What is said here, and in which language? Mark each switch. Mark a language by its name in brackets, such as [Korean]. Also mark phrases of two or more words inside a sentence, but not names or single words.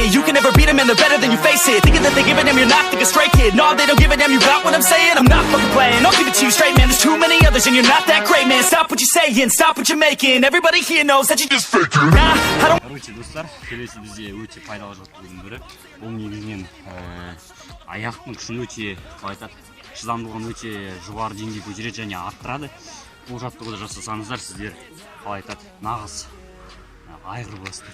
[English] You can never beat them and they're better than you face it. Thinking that they giving them, you're not thinking straight, kid. No, they don't give a damn, you got what I'm saying? I'm not fucking playing, I'll give it to you straight, man. There's too many others and you're not that great, man. Stop what you're saying, stop what you're making. Everybody here knows that you just faking. Nah, I don't... [Kazakh] Короче, достар, келесі бізде өте пайдалы жаттығудың бірі. Бұл негізінен аяқтың күшін өте, қалай айтады, шыдамдылығын өте жоғары деңгейге көтереді және арттырады. Бұл жаттығуды жасасаңыздар, сіздер, қалай айтады, нағыз айғыр боласыздар.